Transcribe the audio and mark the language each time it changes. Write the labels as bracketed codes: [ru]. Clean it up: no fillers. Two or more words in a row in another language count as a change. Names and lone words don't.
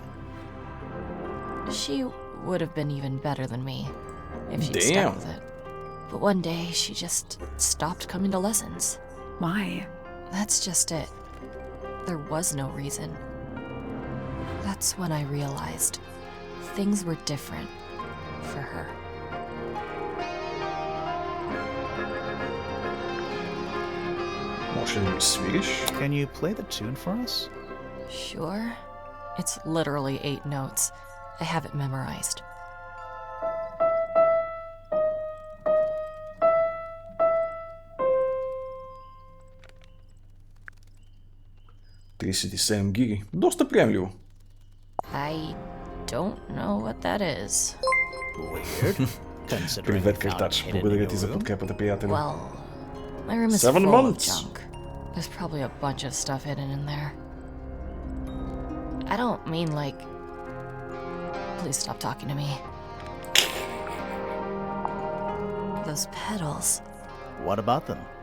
[en] She would have been even better than me if she'd Damn. stuck with it. But one day, she just stopped coming to lessons. Why? That's just it. There was no reason. That's when I realized things were different for her. [bg] Може да ми свириш? [en] Can you play the tune for us? Sure. It's literally 8 notes. I have it memorized. [bg] $37 гиги. Доста приемливо. [en] I don't know what that is. Weird. Considering [bg] Привет, [en] you found it [bg] Картач. [en] hidden in [bg] Благодаря [en] your [bg] ти за [en] room. [bg] подкрепата, приятели. [en] Well, my room is 7 full months. of junk. There's probably a bunch of stuff hidden in there. I don't mean like... Please stop talking to me. Those petals. What about them?